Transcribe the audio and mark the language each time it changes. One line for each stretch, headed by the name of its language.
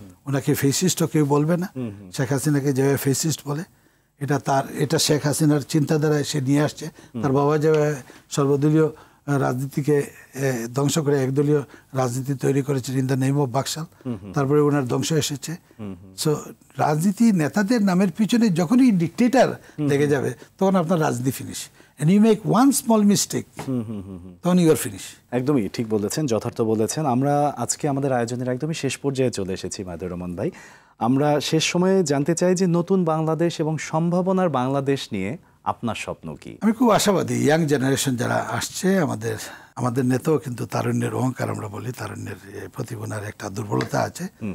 Bangla: ওনাকে ফেসিস্টও কেউ বলবে না। শেখ হাসিনাকে যেভাবে ফেসিস্ট বলে, এটা শেখ হাসিনার চিন্তাধারায় সে নিয়ে আসছে। তার বাবা যেভাবে সর্বদলীয় রাজনীতিকে ধ্বংস করে একদলীয় রাজনীতি তৈরি করেছেন
English: in the name of
Bangla: Baksal, তারপরে ওনার ধ্বংস এসেছে। সো রাজনীতি নেতাদের নামের পিছনে যখনই ডিক্টেটর লেগে যাবে, তখন আপনার রাজনীতি finish.
English: And you make one small mistake,
Bangla: তখন
English: you are finished.
Bangla: একদমই ঠিক বলেছেন, যথার্থ বলেছেন। আমরা আজকে আমাদের আয়োজনের একদমই শেষ পর্যায়ে চলে এসেছি মাহিদুর রহমান ভাই। আমরা শেষ সময়ে জানতে চাই যে নতুন বাংলাদেশ এবং সম্ভাবনার বাংলাদেশ নিয়ে আপনার স্বপ্ন কি? আমি খুব আশাবাদী। ইয়াং জেনারেশন যারা আসছে, আমাদের নেতাও কিন্তু তারুণ্যের অহংকার আমরা বলি, তারুণ্যের প্রতিভার একটা দুর্বলতা আছে।